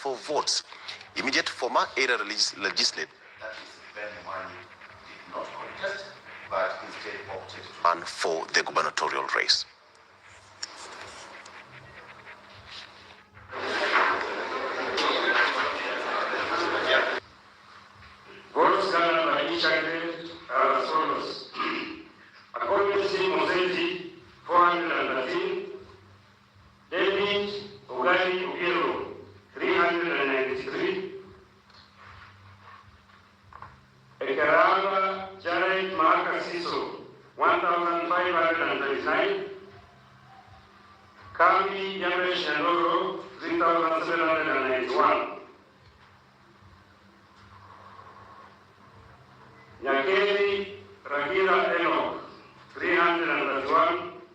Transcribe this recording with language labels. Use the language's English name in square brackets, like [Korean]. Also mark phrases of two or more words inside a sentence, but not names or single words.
[English] Immediate former area legislator, did not contest, but instead opted to run for the gubernatorial race. Votes gathered by each candidate are as follows. According to Moseti, 413, David Ogali Ubiero, 393, Ekaraba Jared Makasiso, 1,539, Kami Yamesh Nandoro, 3,791, Nyakeri Ragira Enoch, 331,